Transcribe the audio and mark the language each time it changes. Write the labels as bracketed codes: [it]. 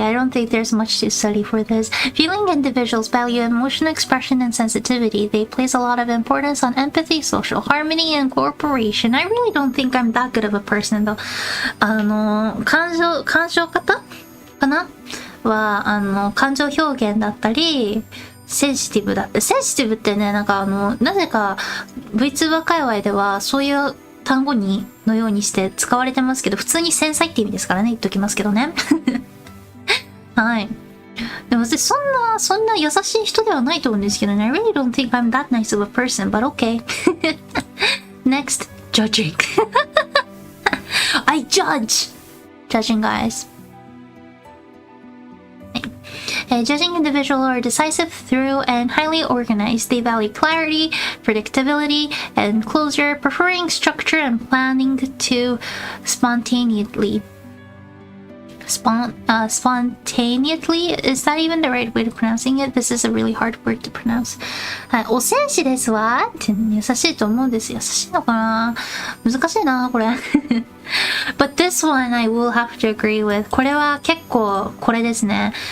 [en] I don't think there's much to study for this. Feeling individuals value emotional expression and sensitivity. They place a lot of importance on empathy, social harmony, and cooperation. I really don't think I'm that good of a person though. [ja] 感情方かなは、感情表現だったり、センシティブだって。センシティブってね、なんかなぜか Vtuber 界隈ではそういう単語のようにして使われてますけど、普通に繊細って意味ですからね、言っときますけどね。はい。でも私そんな優しい人ではないと思うんですけどね。 [en] I really don't think I'm that nice of a person, but okay. Next, judging. I judge. Judging guys. Judging individuals are decisive, thorough, and highly organized. They value clarity, predictability, and closure, preferring structure and planning to spontaneously. Spontaneously? Is that even the right way of pronouncing it? This is a really hard word to pronounce. [ja] はい、お戦士ですわって優しいと思うんです。優しいのかな？難しいな、これ。 [en] But this one I will have to agree with. [ja] これは結構これですね。